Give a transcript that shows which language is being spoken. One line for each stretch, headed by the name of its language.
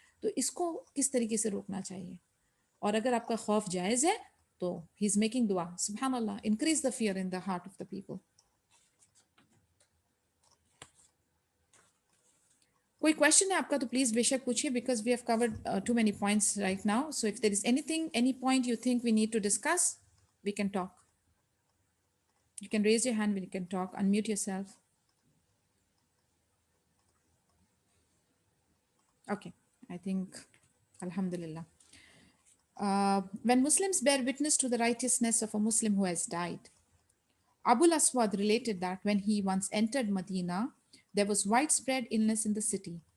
Urdu: تو اس کو کس طریقے سے روکنا چاہیے, اور اگر آپ کا خوف جائز ہے تو
English: He is making دعا, سبحان اللہ, increase the fear in the heart of the people.
Urdu: کوئی کوشچن ہے آپ کا تو پلیز بے شک پوچھیے,
English: Because we have covered to many points right now. So if there is any thing, any point you think we need to discuss, we can talk. You can raise your hand when you can talk, unmute yourself. Okay, I think, Alhamdulillah. When Muslims bear witness to the righteousness of a Muslim who has died, Abu al-Aswad related that when he once entered Medina, there was widespread illness in the city.